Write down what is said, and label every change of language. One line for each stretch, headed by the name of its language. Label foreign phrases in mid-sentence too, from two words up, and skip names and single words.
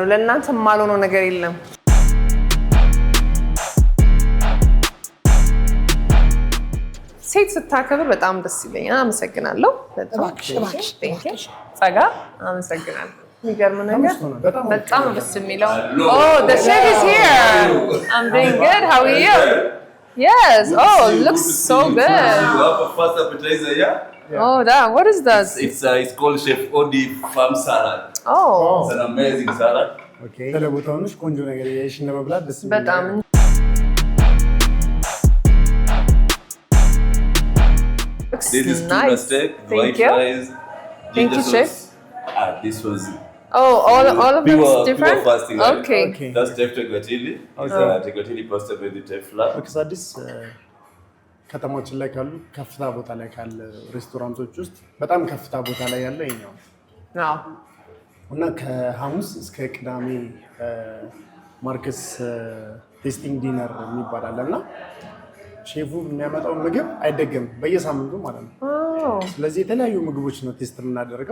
Amharic: ለእናንተ የማልሆነው ነገር የለም። ሴት ስታከብር በጣም ደስ ይለኛል። አመሰግናለሁ። ጸጋ አመሰግናለሁ። የሚገርም ነገር በጣም ደስ የሚለው
English: the chef is here. I'm doing good. How are you? Yes. Oh, it looks so good. You have a first appetizer, yeah? Oh, damn. What is this? It's called Chef Odi Farm Salad. Oh. It's an amazing salad. Okay.
Amharic: ስለቦታውንሽ ቆንጆ ነገር ያይሽ ለመብላት ደስ የሚል በጣም
English: This is tuna steak, white rice, ginger sauce. This was all of them is different. Fasting, okay. That's teftagwatili. Teftagwatili pasta with the tefla.
Amharic: አዲስ ከተማችን ላይ ካሉ ከፍታ ቦታ ላይ ካለ ሬስቶራንቶች ውስጥ በጣም ከፍታ ቦታ ላይ ያለ ይኛው አዎ። እና ከሐሙስ እስከ ቅዳሜ ማርከስ
English: tasting dinner
Amharic: የሚባል አለና ሼፉ የሚያመጣው ምግብ አይደገምም በየሳምንቱ ማለት ነው። ስለዚህ የተለያዩ ምግቦች ነው ቴስት የምናደርገው።